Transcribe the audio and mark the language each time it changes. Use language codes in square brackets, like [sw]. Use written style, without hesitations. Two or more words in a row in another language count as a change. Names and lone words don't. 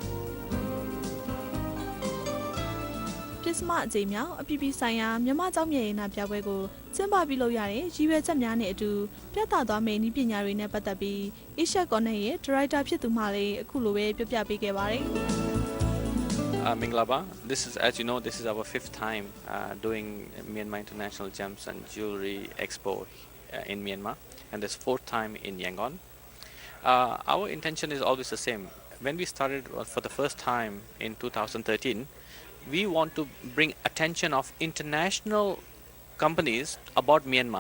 [my] ပြစ်စမအကြိမ်မြောက်အပီပီဆိုင်ရာမြန်မာကျောက်မြတ်ရဲ့နာပြပွဲကိုကျင်းပပြုလုပ်ရတဲ့ရည်ရွယ်ချက်များနဲ့အတူပြသသွားမယ့်နည်းပညာတွေနဲ့ပတ်သက်ပြီးအေရှက်ကော်နယ်ရဲ့ဒါရိုက်တာဖြစ်သူမှလည်းအခုလိုပဲပြပြပေးခဲ့ပါတယ် [en] Minglaba, as you know, this is our fifth time doing Myanmar International Gems and Jewelry Expo in Myanmar, and this fourth time in Yangon. Our intention is always the same. When we started for the first time in 2013, we want to bring attention of international companies about Myanmar.